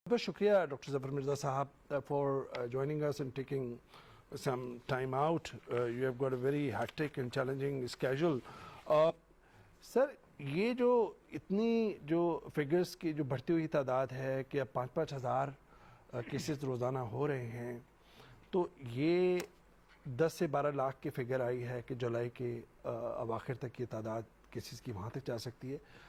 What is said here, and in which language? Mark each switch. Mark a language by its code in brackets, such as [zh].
[ur] بہت شکریہ [en] Doctor Zafar Mirza صاحب for joining us and taking some time out. You have got a very hectic and challenging schedule. [ur] سر یہ جو اتنی جو فگرز کی جو بڑھتی ہوئی تعداد ہے کہ اب 5-5 ہزار کیسز روزانہ ہو رہے ہیں، تو یہ 10 سے 12 لاکھ کی فگر آئی ہے کہ جولائی کے اواخر تک یہ تعداد کیسز کی وہاں تک جا سکتی ہے.